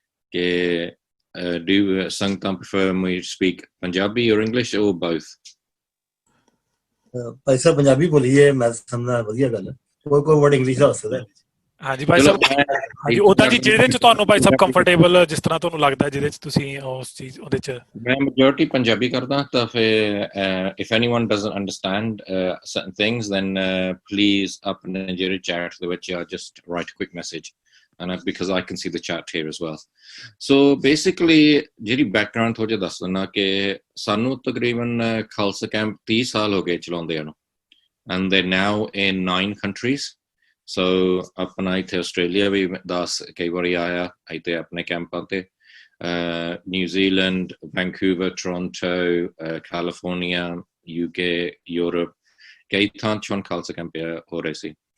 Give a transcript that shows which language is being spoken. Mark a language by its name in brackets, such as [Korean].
[English] ਕਿ do ਸੰਗਤਾਂ prefer me to speak Punjabi or English or both? [Punjabi] Bhai Sahib Punjabi ਬੋਲੀਏ, ਮੈਂ ਸਮਝਦਾ ਵਧੀਆ ਗੱਲ ਹੈ। ਕੋਈ ਵਰਡ ਇੰਗਲਿਸ਼ ਦਾ ਹੋ ਸਕਦਾ। ਹਾਂਜੀ ਭਾਈ ਸਾਹਿਬ, ਹਾਂਜੀ ਉਦਾਂ ਜੀ ਜਿਹਦੇ 'ਚ ਤੁਹਾਨੂੰ ਭਾਈ ਸਾਹਿਬ ਕੰਫਰਟੇਬਲ, ਜਿਸ ਤਰ੍ਹਾਂ ਤੁਹਾਨੂੰ ਲੱਗਦਾ ਜਿਹਦੇ 'ਚ ਤੁਸੀਂ ਉਸ ਚੀਜ਼ ਉਹਦੇ 'ਚ। ਮੈਂ ਮੈਜੋਰਿਟੀ ਪੰਜਾਬੀ ਕਰਦਾ, ਤਾਂ ਫਿਰ [English] if anyone doesn't understand certain things then please [Punjabi] ਆਪਣੇ ਜਿਹੜੇ ਚੈਟ ਦੇ ਵਿੱਚ [English] just write a quick message, and because I can see the chat here as well. So basically [Punjabi] ਜਿਹੜੀ ਬੈਕਗ੍ਰਾਉਂਡ ਥੋੜਾ ਜਿਹਾ ਦੱਸ ਦਿੰਦਾ ਕਿ ਸਾਨੂੰ ਤਕਰੀਬਨ ਖਾਲਸਾ ਕੈਂਪ 30 ਸਾਲ ਹੋ ਗਏ ਚਲਾਉਂਦੇ ਨੂੰ, [English] and they're now in 9 countries. [Punjabi] So ਆਪਣਾ ਇੱਥੇ ਆਸਟ੍ਰੇਲੀਆ ਵੀ ਦਾਸ ਕਈ ਵਾਰੀ ਆਇਆ ਇੱਥੇ ਆਪਣੇ ਕੈਂਪਾਂ ਤੇ, New Zealand, Vancouver, Toronto, California, UK, Europe, ਕਈ ਥਾਂ 'ਚ ਹੁਣ ਖਾਲਸਾ ਕੈਂਪ ਹੋ ਰਹੇ ਸੀ।